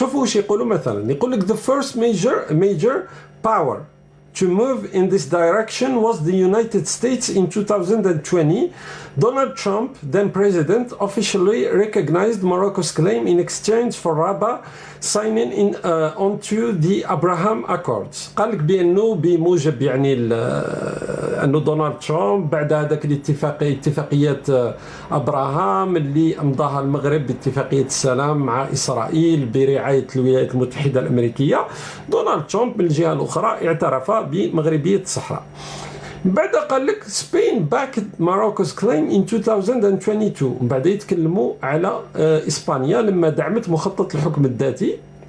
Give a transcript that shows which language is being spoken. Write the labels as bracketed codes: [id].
[ar] شوفوا واش يقولوا مثلا، يقول لك [en] the first major power to move in this direction was the United States in 2020. Donald Trump, then president, officially recognized Morocco's claim in exchange for Rabat signing onto the Abraham Accords. [ar] قال لك بأنه بموجب يعني أنه دونالد ترامب بعد هذاك اتفاقية أبراهام اللي أمضاها المغرب باتفاقية السلام مع إسرائيل برعاية الولايات المتحدة الأمريكية، دونالد ترامب من الجهة الأخرى اعترف بمغربية الصحراء. بعد قال لك [en] Spain backed Morocco's claim in 2022. [ar] بعد يتكلموا على إسبانيا لما دعمت مخطط الحكم الذاتي.